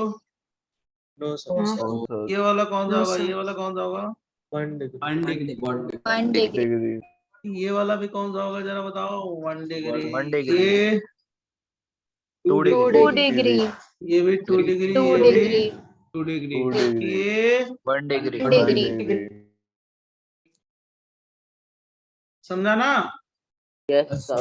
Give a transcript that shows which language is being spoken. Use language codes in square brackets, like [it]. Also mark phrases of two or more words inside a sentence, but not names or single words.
[en] No, sir. [hi] ये वाला कौन सा [en] No, [hi] होगा? [en] sir. [hi] ये वाला कौन सा होगा? [en] 1 degree. 1 degree. 1 degree. Degree. [hi] ये वाला भी कौन सा होगा, जरा बताओ? [en] 1 डिग्री। 1 degree. [hi] ये [en] 2 degree. 2 degree. [hi] ये भी 2 डिग्री। [en] 2 [hi] ये भी [en] degree. 2 degree. 2 degree. [hi] ये [en] 1 degree. 1 degree. [hi] समझा ना? [en] Yes, sir.